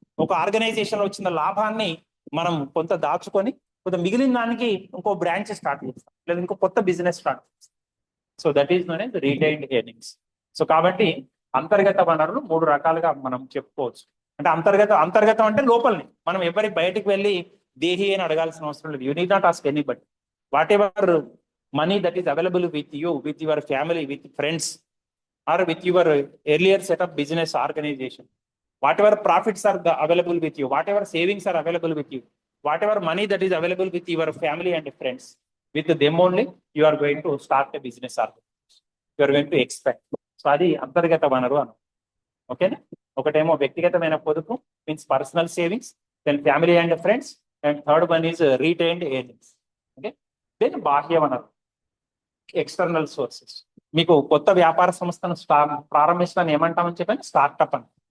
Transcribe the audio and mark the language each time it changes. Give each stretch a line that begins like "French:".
Telugu: ఒక ఆర్గనైజేషన్ వచ్చిన లాభాన్ని మనం కొంత దాచుకొని కొంత మిగిలిన దానికి ఇంకో బ్రాంచ్ స్టార్ట్ చేస్తాం, లేదా ఇంకో కొత్త బిజినెస్ స్టార్ట్ చేస్తాం.
English: So that is known as retained earnings.
Telugu: So కాబట్టి అంతర్గత వనరులు 3 రకాలుగా మనం చెప్పుకోవచ్చు. అంటే అంతర్గతం అంటే లోపలిని, మనం ఎవరి బయటికి వెళ్ళి దేహి అని అడగాల్సిన అవసరం లేదు.
English: You need not ask anybody. Whatever money that is available with you, with your family, with friends, or with your earlier set of business organization, whatever profits are available with you, whatever savings are available with you, whatever money that is available with your family and friends, with them only you are going to start a business organization, you are going to expect.
Telugu: So adi antargata vanaru anu. Okay na. ఒకటేమో వ్యక్తిగతమైన పొదుపు,
English: Means personal savings, then family and friends, and third one is retained earnings. Okay.
Telugu: Then బాహ్య వనరు,
English: External sources.
Telugu: మీకు కొత్త వ్యాపార సంస్థను ప్రారంభించడానికి ఏమంటామని చెప్పాను, స్టార్ట్అప్ అని.